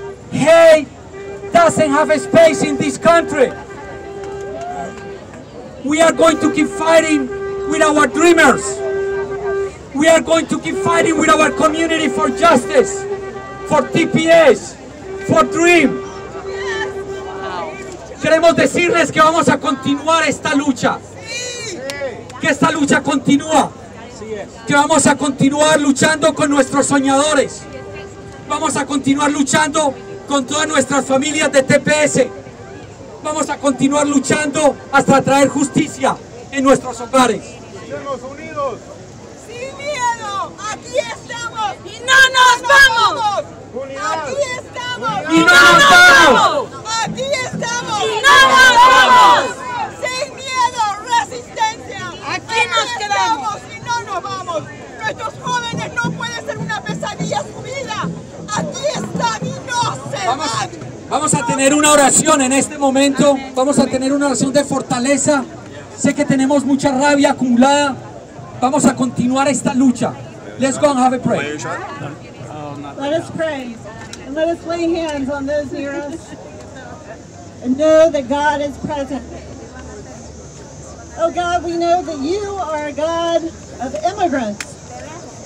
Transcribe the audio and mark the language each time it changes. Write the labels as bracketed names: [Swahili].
[English] Hate doesn't have a space in this country. We are going to keep fighting with our dreamers. We are going to keep fighting with our community for justice, for TPS, for Dream. [Spanish] Queremos decirles que vamos a continuar esta lucha. Que esta lucha continúa. Que vamos a continuar luchando con nuestros soñadores. Vamos a continuar luchando con todas nuestras familias de TPS. Vamos a continuar luchando hasta traer justicia en nuestros hogares. ¡Estamos unidos! ¡Sin miedo! ¡Aquí estamos! ¡Y no nos vamos! ¡Aquí estamos! ¡Y no nos vamos! ¡Aquí estamos! ¡Y no nos vamos! ¡Sin miedo! ¡Resistencia! ¡Aquí nos quedamos! ¡Y no nos vamos! Nuestros jóvenes no pueden ser una pesadilla su vida. Aquí están y no se van. Vamos a tener una oración en este momento. Vamos a tener una oración de fortaleza. Sé que tenemos mucha rabia acumulada. Vamos a continuar esta lucha. [English] Let's go and have a prayer. Let us pray and let us lay hands on those near us and know that God is present. Oh God, we know that you are a God of immigrants.